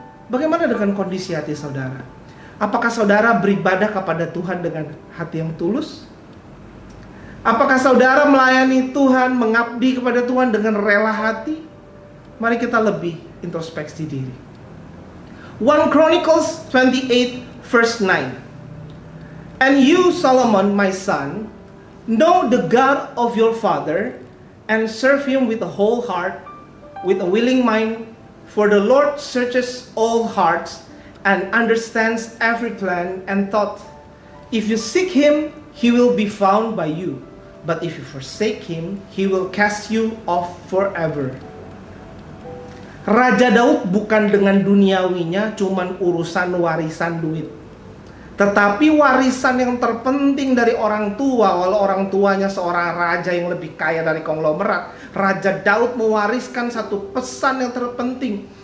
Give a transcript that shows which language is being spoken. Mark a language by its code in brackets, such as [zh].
[id] Bagaimana dengan kondisi hati saudara? Apakah saudara beribadah kepada Tuhan dengan hati yang tulus? Apakah saudara melayani Tuhan, mengabdi kepada Tuhan dengan rela hati? Mari kita lebih introspeksi diri. [en] 1 Chronicles 28 verse 9. And you, Solomon, my son, know the God of your father, and serve him with a whole heart, with a willing mind, for the Lord searches all hearts, and understands every plan and thought. If you seek him, he will be found by you. But if you forsake him, he will cast you off forever. [id] Raja Daud bukan dengan duniawinya cuman urusan warisan duit, tetapi warisan yang terpenting dari orang tua. Walau orang tuanya seorang raja yang lebih kaya dari konglomerat, Raja Daud mewariskan satu pesan yang terpenting.